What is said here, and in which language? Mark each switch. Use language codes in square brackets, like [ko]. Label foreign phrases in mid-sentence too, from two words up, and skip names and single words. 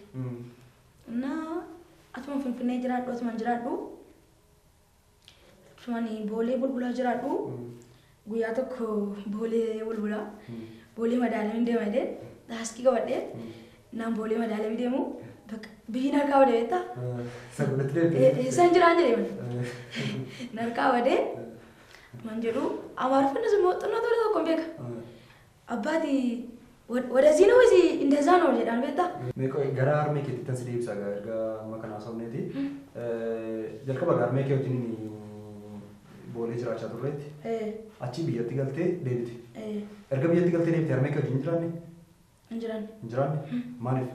[om] Innaa atuma Finfinnee jiraadhu atuman jiraadhu atuman boolee bulbulaa jiraadhu guyyaa tokko boolee bulbulaa boolee madaalamii deema jedhee daaskii qabadhee naan boolee madaalamii deemu biyyi narkaa badee beektaa? Sagolatti deemte? San jiraan jedhee narkaa badee man jedhu Amaariffaan immoo xinnoo tola tokko beeka. [am] Abbaati ወደዚህ ነው ወይስ እንደዛ ነው ይላል በታ [om] gara harmee keetti tan si deebisa erga amma kana haasofneeti jalqaba harmee kee wajjin boolee jiraachaa turreetti. Achi biyyatti galtee deebite. Injiraanne. Erga biyyatti galtee deebite harmee kee wajjin jiraanne? Injiraanne. Injiraanne? Maaliif?